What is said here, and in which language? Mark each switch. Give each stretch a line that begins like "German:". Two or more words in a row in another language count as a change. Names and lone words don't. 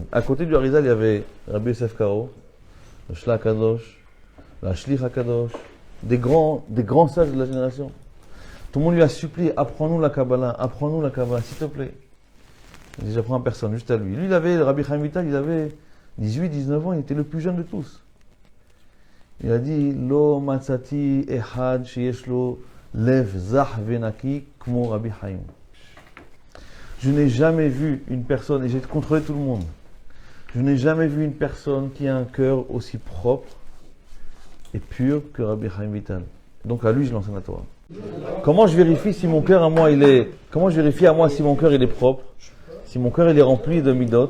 French: À côté du Harizal, il y avait Rabbi Yosef Karo, le Shla Kadosh, la Shlich HaKadosh, des grands sages de la génération. Tout le monde lui a supplié, apprends-nous la Kabbalah, s'il te plaît. Il dit, j'apprends à personne, juste à lui. Lui, Rabbi Chaim Vital, il avait 18, 19 ans, il était le plus jeune de tous.
Hebrew: Il a dit לא מצאתי אחד שיש לו לב זך ונקי כמו רבי חיים.
French: Je n'ai jamais vu une personne, et j'ai contrôlé tout le monde, je n'ai jamais vu une personne qui a un cœur aussi propre et pur que Rabbi Haim Vital. Donc à lui, je l'enseigne la Torah. Comment je vérifie si mon cœur à moi, comment je vérifie à moi si mon cœur il est propre, si mon cœur il est rempli de midot?